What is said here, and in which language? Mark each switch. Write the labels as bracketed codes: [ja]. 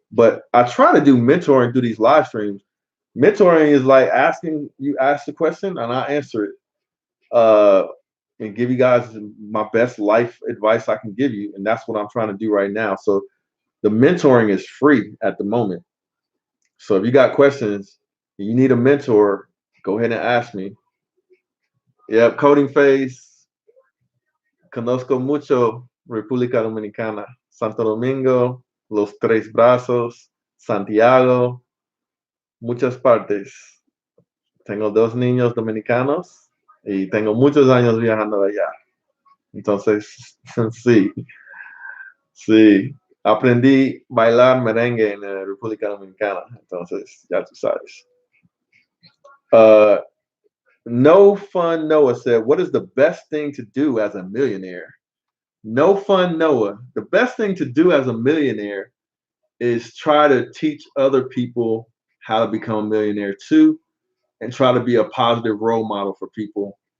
[en] But I try to do mentoring through these live streams. Mentoring is like asking you ask the question and I answer it. And give you guys my best life advice I can give you. And that's what I'm trying to do right now. So the mentoring is free at the moment. So if you got questions, you need a mentor, go ahead and ask me. Yep, Coding Phase. [es] Conozco mucho República Dominicana, Santo Domingo, Los Tres Brazos, Santiago, muchas partes. Tengo 2 niños dominicanos y tengo muchos años viajando de allá. Entonces, sí. Aprendí a bailar merengue en la República Dominicana. Entonces, ya tú sabes. [en] No Fun Noah said, what is the best thing to do as a millionaire? No Fun Noah, the best thing to do as a millionaire is try to teach other people how to become a millionaire too, and try to be a positive role model for people.